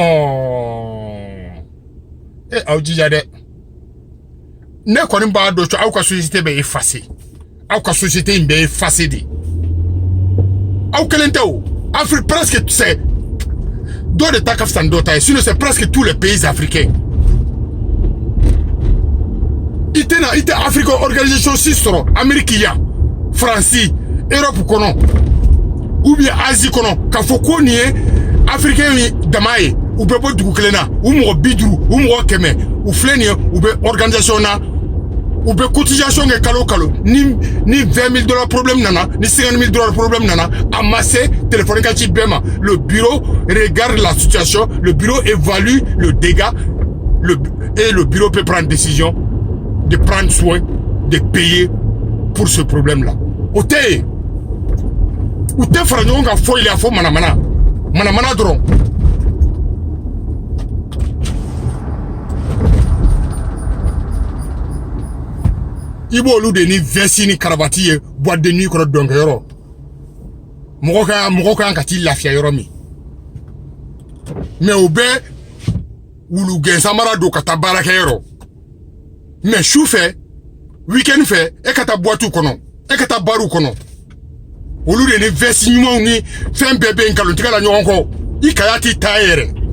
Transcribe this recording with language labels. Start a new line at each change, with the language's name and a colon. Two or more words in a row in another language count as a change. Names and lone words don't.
Bambara: aw jija dɛ ne kɔni b'a dɔn aw ka société bɛ effacé aw ka société in bɛ effacé de aw kelen tɛ o Afrique
French: presque c'est
Bambara: dɔ de ta ka fisa ni dɔ ta ye
French: sinon c'est presque tous les pays africains
Bambara: i tɛ Afrique organisation si sɔrɔ Amérique yan France Europe kɔnɔ ou bien Asie kɔnɔ k'a fɔ ko nin ye africain yi dama ye u bɛ bɔ dugu kelen na u mɔgɔ 50 u mɔgɔ 100 u filɛ nin ye u bɛ organisation na u bɛ cotisation kɛ kalo kalo ni $20,000 problème nana ni $50,000 problème nana a ma se téléphone ka ci bɛɛ ma
French: le bureau regarde la situation le bureau évalue le dégât et le bureau peut prendre décision de prendre soin de payer pour ce problème là
Bambara: o tɛ ye u tɛ fara ɲɔgɔn kan foyi la fo manamana dɔrɔn i b'olu de ni vesti ni karavati ye boîte de nuit kɔnɔ dɔnkɛyɔrɔ mɔgɔ kan ka t'i lafiya yɔrɔ min mais u bɛ wulu gɛnsamara don ka taa baarakɛyɔrɔ mais su fɛ weekend fɛ e ka taa boîte kɔnɔ e ka taa baru kɔnɔ olu de ni vesti ɲumanw ni fɛn bɛɛ bɛ nkalontigɛ la ɲɔgɔn kɔ i kaya t'i ta yɛrɛ